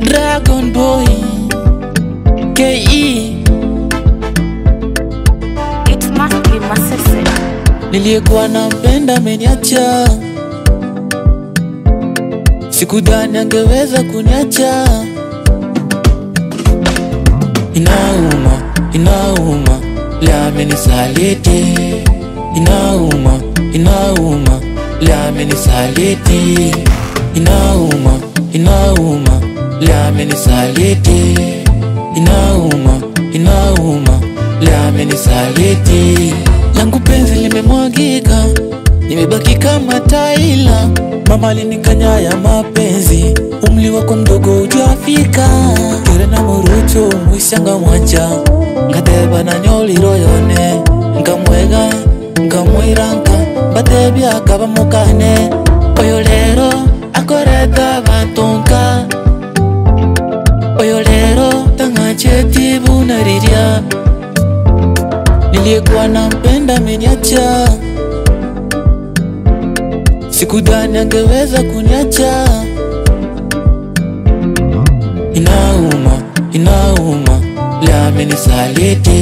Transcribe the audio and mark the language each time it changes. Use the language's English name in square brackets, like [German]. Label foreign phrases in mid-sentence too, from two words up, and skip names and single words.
[English] Dragon Boy KE. It must be Masese. [Swahili] Niliyekuwa nampenda ameniacha, sikudhani angeweza kuniacha. Inauma, inauma, leo amenisaliti. Inauma, inauma, leo amenisaliti. Inauma, inauma, leo amenisaliti. Inauma, inauma, leo amenisaliti. Langu penzi limemwagika, nimebaki kama taila. Mama alinikanya ya mapenzi, umri wako mdogo hujafika. [Gusii] Kere na murucho mwisanga mwanja, ngateba na nyoli royone. Nkamwega, nkamwiranka, batebi akaba mukane. Oyo lero akoreta batonka, oyo lero tangacheti bunariria. [Swahili] Niliyekuwa nampenda ameniacha, sikudhani angeweza kuniacha. Inauma, inauma, leo amenisaliti.